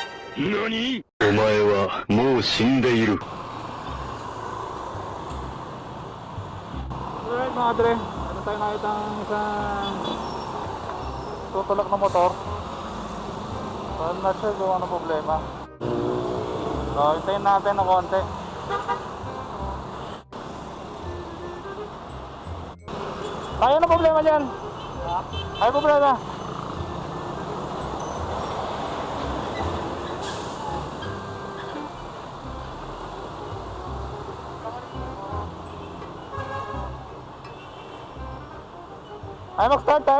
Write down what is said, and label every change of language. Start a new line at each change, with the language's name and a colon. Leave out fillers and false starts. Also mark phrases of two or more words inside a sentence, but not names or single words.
Japanese: 何？お前はもう死んでいる。
Filipino: Alright mga dre, ano tayo nakita ng isang tutulak na motor.
English: So I'm not sure
Filipino: kung ano problema. So hintayin natin ng konti. Kaya na problema dyan? Kaya problema? Ayaw mag-start tay?